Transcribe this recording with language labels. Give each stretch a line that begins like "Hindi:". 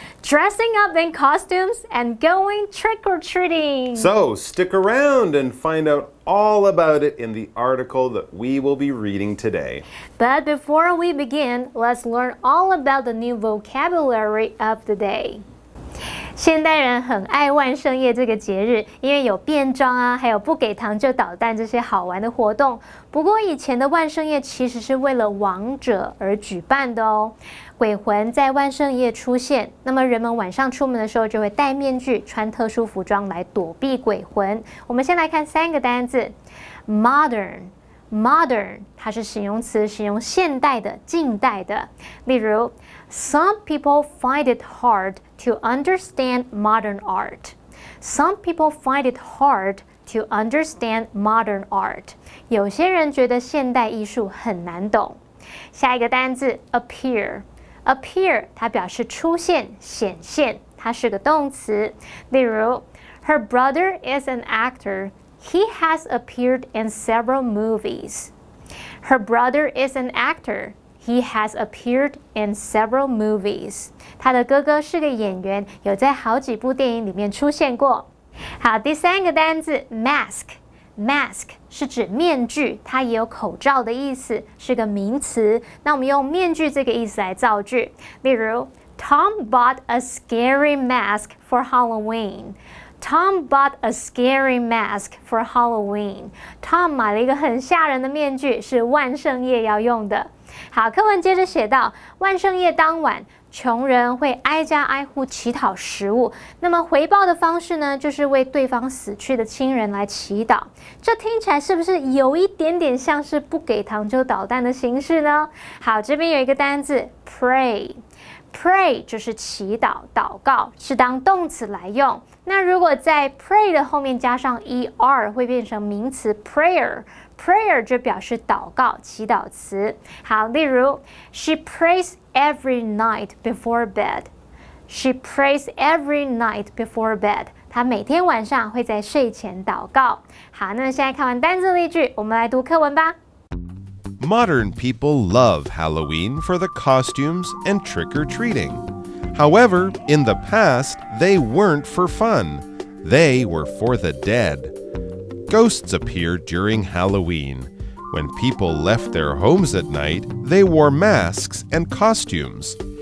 English: Dressing up in costumes and going trick-or-treating. So stick around and find out all about it in the article that we will be reading today. But before we begin, let's learn all about the new vocabulary of the day.
Chinese: 现代人很爱万圣夜这个节日，因为有变装啊，还有不给糖就捣蛋这些好玩的活动。不过以前的万圣夜其实是为了亡者而举办的哦。鬼魂在万圣夜出现，那么人们晚上出门的时候就会戴面具，穿特殊服装来躲避鬼魂。我们先来看三个单字 ，modern。Modern 它是形容词，形容现代的、近代的。例如
English: ，Some people find it hard to understand modern art. Some people find it hard to understand modern art.
Chinese: 有些人觉得现代艺术很难懂。下一个单字 appear 它表示出现、显现，它是个动词。例如
English: ，Her brother is an actor.He has appeared in several movies. Her brother is an actor. He has appeared in several movies.
Chinese: 她的哥哥是个演员，有在好几部电影里面出现过。好，第三个单字 mask。Mask 是指面具，它也有口罩的意思，是个名词。那我们用面具这个意思来造句。例如
English: ，Tom bought a scary mask for Halloween.Tom bought a scary mask for Halloween.
Chinese: Tom 买了一个很吓人的面具，是万圣夜要用的。好，课文接着写到，万圣夜当晚，穷人会挨家挨户乞讨食物。那么回报的方式呢，就是为对方死去的亲人来祈祷。这听起来是不是有一点点像是不给糖就捣蛋的形式呢？好，这边有一个单字 pray。Pray 就是祈祷、祷告，是当动词来用。那如果在 pray 的后面加上 er， 会变成名词 prayer。prayer 就表示祷告、祈祷词。好，例如
English: She prays every night before bed. She prays every night before bed.
Chinese: 她每天晚上会在睡前祷告。好，那现在看完单字例句，我们来读课文吧。
English: Modern people love Halloween for the costumes and trick-or-treating. However, in the past, they weren't for fun. They were for the dead. Ghosts appeared during Halloween. When people left their homes at night, they wore masks and costumes.